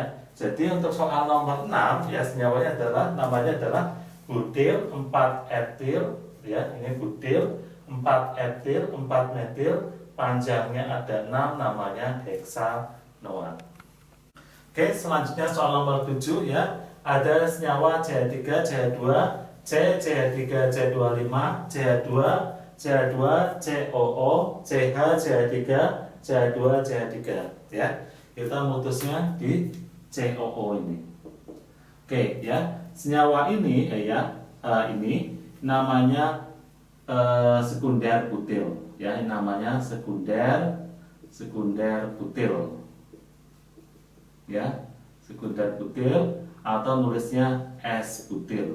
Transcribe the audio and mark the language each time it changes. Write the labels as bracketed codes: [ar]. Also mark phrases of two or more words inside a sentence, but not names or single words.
[id] Jadi untuk soal nomor 6 ya, senyawanya adalah namanya adalah butil 4 etil ya, ini butil 4 etil 4 metil, panjangnya ada 6, namanya heksanoat. Oke, selanjutnya soal nomor 7 ya. ada senyawa CH3, CH2, CH3, CH25, CH2, CH2, COO, CH, CH3, CH2, CH3 ya. Kita mutusnya di COO ini. Oke ya, senyawa ini ini namanya sekunder butil ya, ini namanya sekunder butil ya, sekunder butil atau nulisnya S butil.